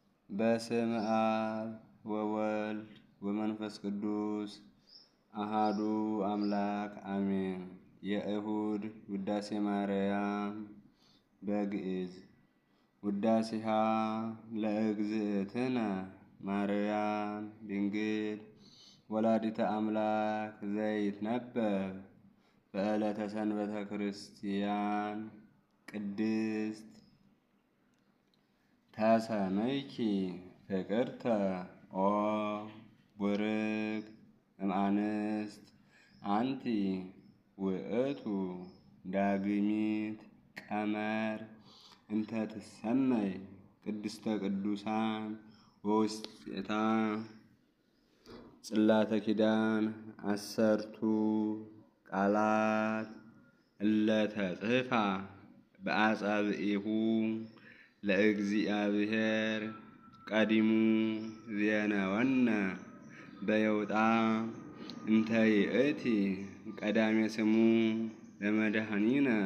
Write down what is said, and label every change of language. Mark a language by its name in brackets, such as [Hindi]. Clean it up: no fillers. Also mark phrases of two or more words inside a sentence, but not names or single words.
[Geez] በስመ አብ ወወልድ ወመንፈስ ቅዱስ አሃዱ አምላክ አሜን። [Amharic] የእሁድ ውዳሴ ማርያም በግዕዝ [Geez] ውዳሴሃ ለእግዝእትነ ማርያም ድንግል ወላዲተ አምላክ ዘይትነበብ በዕለተ ሰንበተ ክርስቲያን ቅድስት ተሰመይኪ ፍቅርተ ኦ ቡርክ እምአንስት አንቲ ውእቱ ዳግሚት ቀመር እንተ ትሰመይ ቅድስተ ቅዱሳን ወውስቴታ ጽላተ ኪዳን አሰርቱ ቃላት እለ ተጽሕፋ በአጻብዒሁ ለእግዚአብሔር ቀዲሙ ዜነወነ በየውጣ እንተ ይእቲ ቀዳሜ ስሙ ለመድኃኒነ